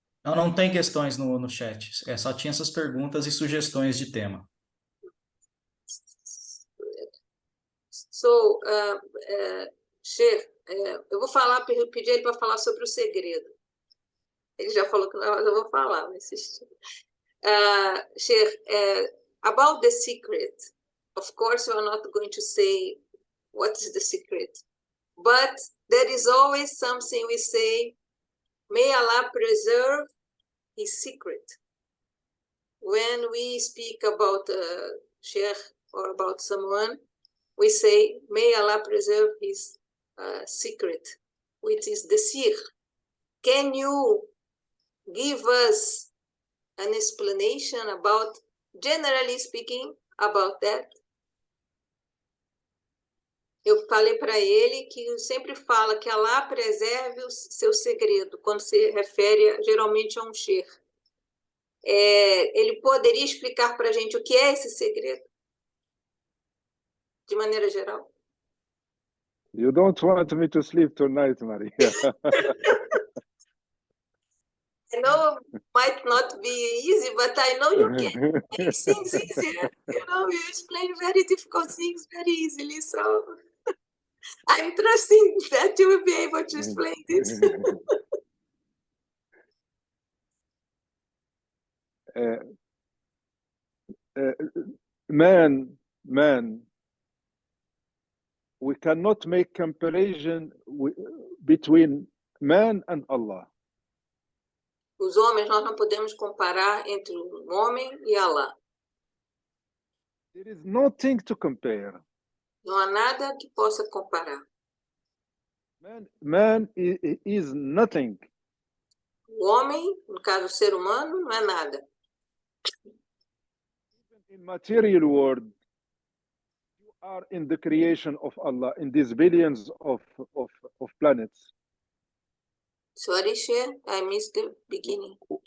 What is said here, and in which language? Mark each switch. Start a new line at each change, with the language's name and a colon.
Portuguese: Não tem questões no chat. Só tinha essas perguntas e sugestões de tema. So, Sheikh, eu vou pedir ele para falar sobre o segredo. Ele já falou que não, mas eu vou falar, vou insistir.
English: Sheikh, about the secret, of course you are not going to say what is the secret, But there is always something we say, may Allah preserve his secret. When we speak about a sheikh or about someone, we say, may Allah preserve his secret, which is the sir. Can you give us an explanation about, generally speaking, about that?
Portuguese: Eu falei para ele que sempre fala que Allah preserve o seu segredo, quando se refere geralmente a um sheikh. Ele poderia explicar para a gente o que é esse segredo? De maneira geral.
English: You don't want me to sleep tonight, Maria. I know it might not be easy, but I know you can make things easier. You know, you explain very difficult things very easily. So I'm trusting that you will be able to explain this. Man, we cannot make comparison between man and Allah.
Portuguese: Os homens, nós não podemos comparar entre o homem e Allah.
English: There is nothing to compare.
Portuguese: Não há nada que possa comparar.
English: Man is nothing.
Portuguese: O homem, no caso o ser humano, não é nada.
English: In material world, you are in the creation of Allah, in these billions of planets. Sorry, Sheikh, I missed the beginning.